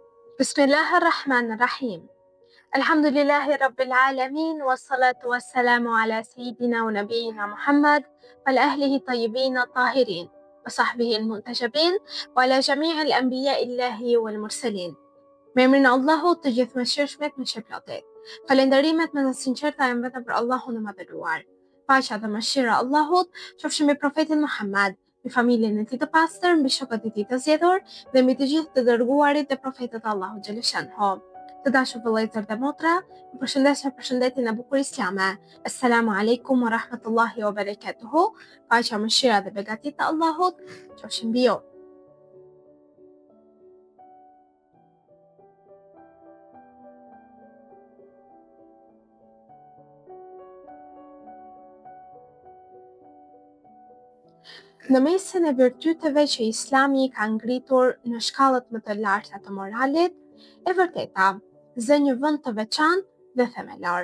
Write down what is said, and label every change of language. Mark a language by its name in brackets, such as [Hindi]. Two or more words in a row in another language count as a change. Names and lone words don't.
[Arabic] بسم الله الرحمن الرحيم. الحمد لله رب العالمين، والصلاة والسلام على سيدنا ونبينا محمد وعلى أهله الطيبين الطاهرين وصحبه المنتجبين وعلى جميع الأنبياء الله والمرسلين. [Albanian] Me emrin e Allahut të gjithëmshirshmit me shpëlotet. Falënderimet me të sinqerta janë vetëm për Allahun e madhëruar. Paqja dhe mëshira e Allahut qofshin mbi profetin Muhammed, mbi familjen e tij të pastër, mbi shokët e tij të zgjedhur dhe mbi të gjithë të dërguarit e profetët e Allahut xhaleshanhu. Të dashur vëllezër dhe motra, ju përshëndes me përshëndetjen e bukur islame. [Arabic] Assalamu alaikum wa rahmatullahi wa barakatuhu. [Albanian] Paqja, mëshira dhe begatit e Allahut qofshin mbi ju. Në mesin e virtyteve që Islami ka ngritur në shkallët më të larta të moralit, e vërteta zë një vend të veçantë dhe themelor.